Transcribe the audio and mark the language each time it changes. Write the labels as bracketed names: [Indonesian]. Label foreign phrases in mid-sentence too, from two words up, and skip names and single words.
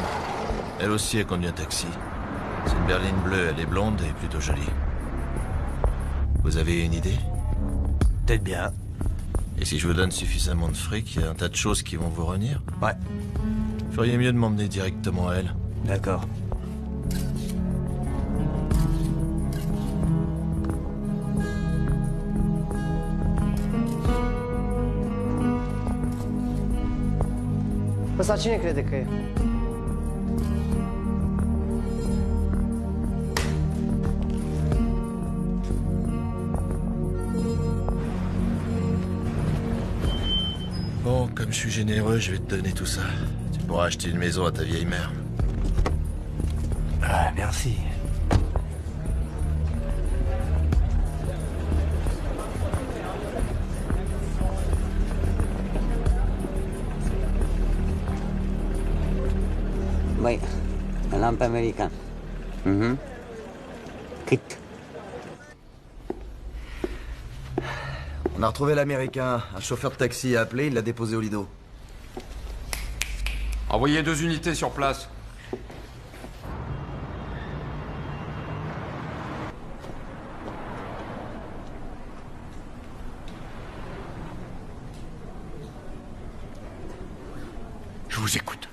[French] Elle aussi, elle conduit un taxi. C'est une berline bleue, elle est blonde et plutôt jolie. Vous avez une idée? Peut-être bien. Et si je vous donne suffisamment de fric, il y a un tas de choses qui vont vous revenir? Ouais. Feriez mieux de m'emmener directement à elle. D'accord. [Romanian] Ăsta cine crede că e? [French] Bon, comme je suis généreux, je vais te donner tout ça. Tu pourras acheter une maison à ta vieille mère. Ah, merci. [Romanian] Băi, îl am pe american. Cât? [French] On a retrouvé l'américain. Un chauffeur de taxi a appelé, il l'a déposé au Lido. Envoyez 2 unités sur place. Je vous écoute.